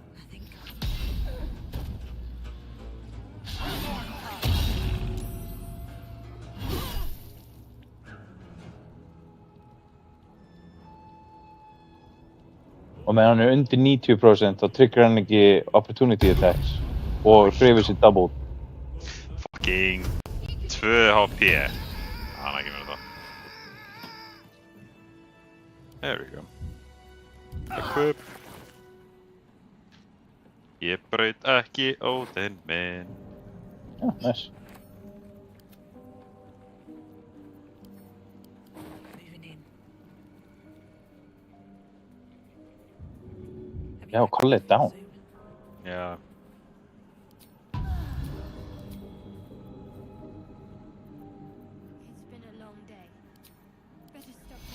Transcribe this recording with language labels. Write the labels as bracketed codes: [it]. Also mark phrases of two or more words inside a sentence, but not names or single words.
[is] Og meðan hann er undir 90% þá trigger hann ekki [en] opportunity attacks [is] og hreyfir sér double. [en] Fucking 2 HP. [is] Hann ekki verið það. [en] There we go. Equip. [is] Ég braut ekki Óðinn minn. Já, nice. Já, [en] call it down. [is] Já. [en] It's been a long day. Better stop